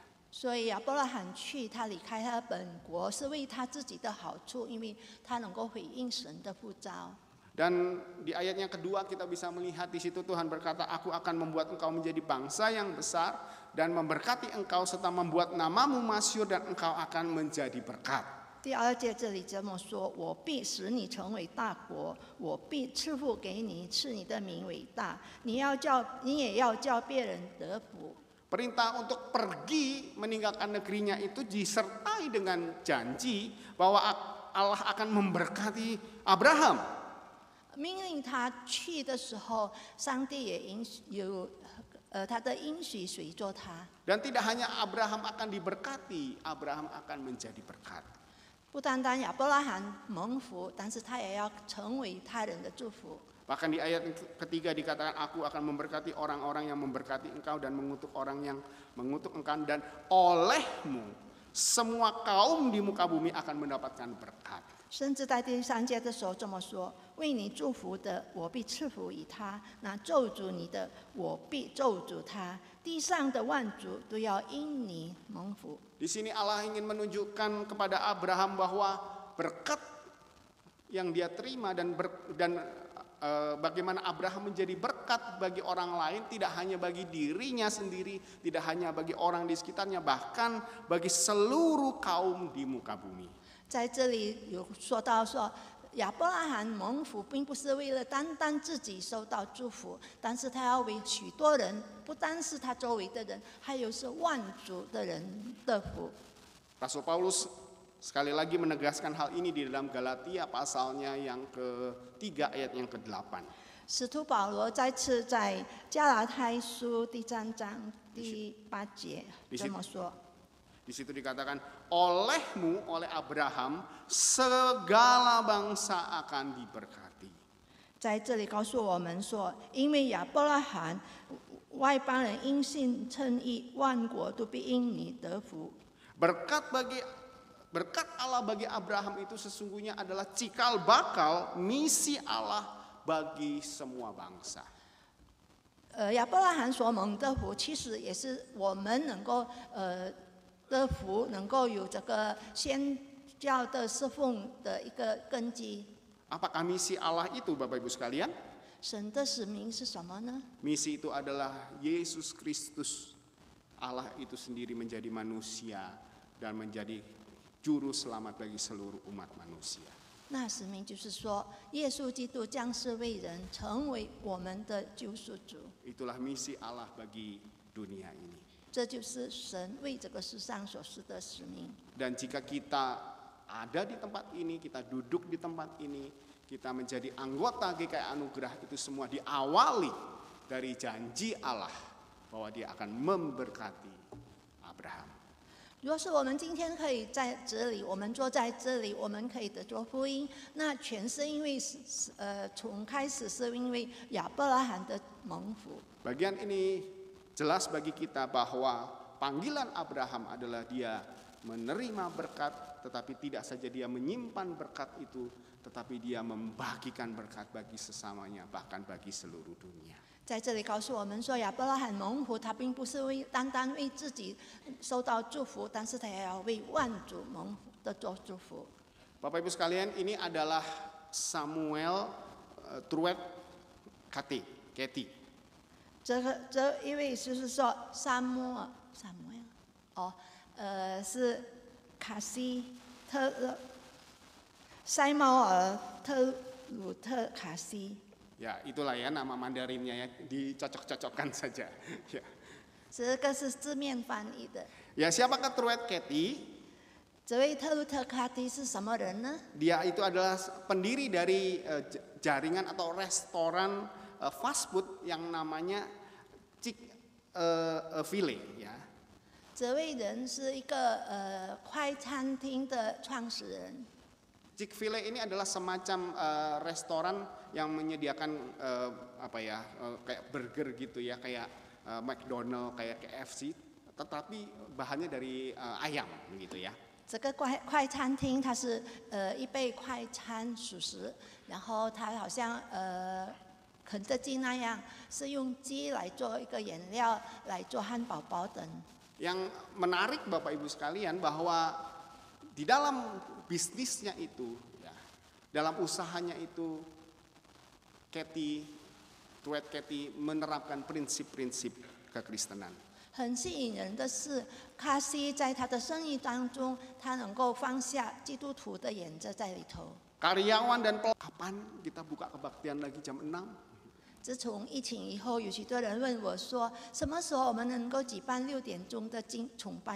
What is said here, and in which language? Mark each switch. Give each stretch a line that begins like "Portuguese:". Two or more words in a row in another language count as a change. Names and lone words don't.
Chinese: 所以亚伯拉罕去，他离开他的本国，是为他自己的好处，因为他能够回应神的呼召。
Indonesian: Dan di ayat yang kedua kita bisa melihat di situ Tuhan berkata, aku akan membuat engkau menjadi bangsa yang besar dan memberkati engkau serta membuat namamu masyhur dan engkau akan menjadi berkat.
Chinese: 第2节这里这么说：“我必使你成为大国，我必赐福给你，赐你的名为大。你也要叫别人得福。”
Indonesian: Perintah untuk pergi meninggalkan negerinya itu disertai dengan janji bahwa Allah akan memberkati Abraham.
Chinese: 命令他去的时候，上帝也有他的应许随着他。
Indonesian: Dan tidak hanya Abraham akan diberkati, Abraham akan menjadi berkat.
Chinese: 不单单亚伯拉罕蒙福，但是他也要成为他人的祝福。
Indonesian: Bahkan di ayat ketiga dikatakan, aku akan memberkati orang-orang yang memberkati engkau dan mengutuk orang yang mengutuk engkau, dan olehmu semua kaum di muka bumi akan mendapatkan berkat.
Chinese: 甚至在第3节的时候这么说：为你祝福的，我必赐福于他；那咒诅你的，我必咒诅他。地上的万族都要因你蒙福。
Indonesian: Di sini Allah ingin menunjukkan kepada Abraham bahwa berkat yang dia terima dan bagaimana Abraham menjadi berkat bagi orang lain, tidak hanya bagi dirinya sendiri, tidak hanya bagi orang di sekitarnya, bahkan bagi seluruh kaum di muka bumi.
Chinese: 在这里有说到说，亚伯拉罕蒙福，并不是为了单单自己受到祝福，但是他要为许多人，不单是他周围的人，还有是万族的人的福。
Indonesian: Rasul Paulus sekali lagi menegaskan hal ini di dalam Galatia pasalnya yang ke-3 ayat yang ke-8.
Chinese: 使徒保罗再次在加拉太书第3章第8节这么说。
Indonesian: Di situ dikatakan, olehmu, oleh Abraham, segala bangsa akan diberkati.
Chinese: 在这里告诉我们说，因为亚伯拉罕外邦人因信称义，万国都必因你得福。
Indonesian: Berkat Allah bagi Abraham itu sesungguhnya adalah cikal bakal misi Allah bagi semua bangsa.
Chinese: 亚伯拉罕所蒙的福，其实也是我们能够的福，能够有这个宣教的侍奉的一个根基。
Indonesian: Apakah misi Allah itu, Bapak Ibu sekalian?
Chinese: 神的使命是什么呢？
Indonesian: Misi itu adalah Yesus Kristus. Allah itu sendiri menjadi manusia dan menjadi juru selamat bagi seluruh umat manusia.
Chinese: 那使命就是说，耶稣基督降世为人，成为我们的救赎主。
Indonesian: Itulah misi Allah bagi dunia ini.
Chinese: 这就是神为这个世上所施的使命。
Indonesian: Dan jika kita ada di tempat ini, kita duduk di tempat ini, kita menjadi anggota GKI Anugerah, itu semua diawali dari janji Allah bahwa Dia akan memberkati Abraham.
Chinese: 如果是我们今天可以在这里，我们坐在这里，我们可以得着福音，那全是因为从开始是因为亚伯拉罕的蒙福。
Indonesian: Bagian ini jelas bagi kita bahwa panggilan Abraham adalah dia menerima berkat, tetapi tidak saja dia menyimpan berkat itu, tetapi dia membagikan berkat bagi sesamanya, bahkan bagi seluruh dunia.
Chinese: 在这里告诉我们说，亚伯拉罕蒙福，他并不是单单为自己受到祝福，但是他也要为万族蒙福的做祝福。
Indonesian: Bapak Ibu sekalian, ini adalah Samuel Truett Cathy.
Chinese: 这一位就是说萨摩尔，是卡西特塞摩尔特鲁特卡西。
Indonesian: Ya, itulah ya nama Mandarinnya ya, dicocok-cocokkan saja. Ya.
Chinese: 这个是字面翻译的。
Indonesian: Ya, siapakah Truett Cathy?
Chinese: 这位特鲁特卡蒂是什么人呢？
Indonesian: Dia itu adalah pendiri dari jaringan atau restoran
English: fast food
Indonesian: yang namanya Chick-fil-A ya.
Chinese: 这位人是一个快餐厅的创始人。
Indonesian: Chick-fil-A ini adalah semacam restoran yang menyediakan kayak burger gitu ya, kayak McDonald, kayak KFC, tetapi bahannya dari ayam gitu ya.
Chinese: 这个快餐厅它是一杯快餐属实，然后它好像肯德基那样是用鸡来做一个原料来做汉堡包等。
Indonesian: Yang menarik Bapak Ibu sekalian bahwa di dalam bisnisnya itu, ya, dalam usahanya itu, Truett Cathy menerapkan prinsip-prinsip kekristenan.
Chinese: 很吸引人的是，卡西在他的生意当中，他能够放下基督徒的原则在里头。
Indonesian: Karyawan dan kapan kita buka kebaktian lagi jam 6?
Chinese: 自从疫情以后，有许多人问我说，什么时候我们能够举办6点钟的崇拜？